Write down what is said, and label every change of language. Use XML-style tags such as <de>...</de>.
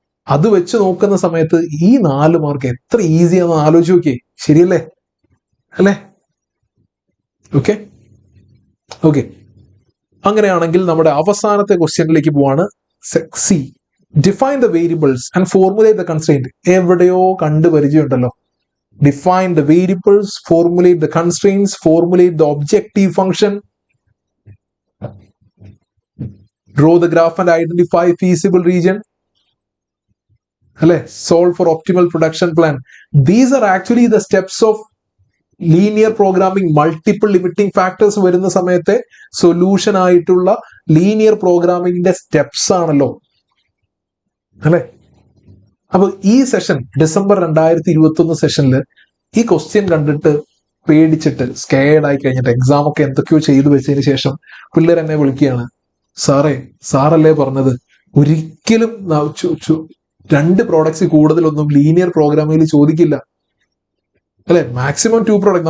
<ml>അത് വെച്ച് നോക്കുന്ന സമയത്ത് ഈ 4 മാർക്ക് എത്ര ഈസിയാണെന്ന് ആലോചിച്ച് നോക്കിയേ. ശരിയല്ലേ അല്ലേ? ഓക്കെ ഓക്കെ അങ്ങനെയാണെങ്കിൽ നമ്മുടെ അവസാനത്തെ ക്വസ്റ്റ്യനിലേക്ക് പോവാണ്.</ml> <en>C, define the variables and formulate the constraint.</en> <ml>എവിടെയോ കണ്ടു പരിചയമുണ്ടല്ലോ.</ml> <en>Define the variables, formulate the constraints, formulate the objective function, draw the graph and identify feasible region, അല്ലെ, solve for optimal production plan. These are actually the steps of linear programming. Multiple limiting factors</en> <ml>വരുന്ന സമയത്തെ solution ആയിട്ടുള്ള linear പ്രോഗ്രാമിംഗിന്റെ steps ആണല്ലോ അല്ലെ. അപ്പൊ ഈ session December 2021 സെഷനിൽ ഈ ക്വസ്റ്റ്യൻ കണ്ടിട്ട് പേടിച്ചിട്ട് സ്കേർഡ് ആയി കഴിഞ്ഞിട്ട് എക്സാം ഒക്കെ എന്തൊക്കെയോ ചെയ്തു വെച്ചതിന് ശേഷം പിള്ളേർ എന്നെ വിളിക്കുകയാണ്, സാറല്ലേ പറഞ്ഞത് ഒരിക്കലും 2 പ്രോഡക്ട്സ് കൂടുതലൊന്നും ലീനിയർ പ്രോഗ്രാമിംഗിൽ ചോദിക്കില്ല അല്ലെ. Maximum 2 product.</ml>